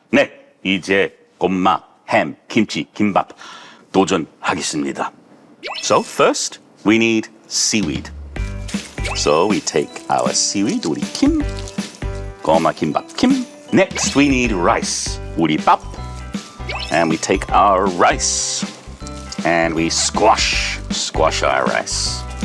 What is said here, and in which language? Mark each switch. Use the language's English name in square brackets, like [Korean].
[Korean] 네, 이제 고마, 햄, 김치, 김밥 도전하겠습니다. [English] So first, we need seaweed. So we take our seaweed, [Korean] 우리 김, 고마 김밥 김. [English] Next we need rice, [Korean] 우리 밥. [English] And we take our rice and we squash our rice.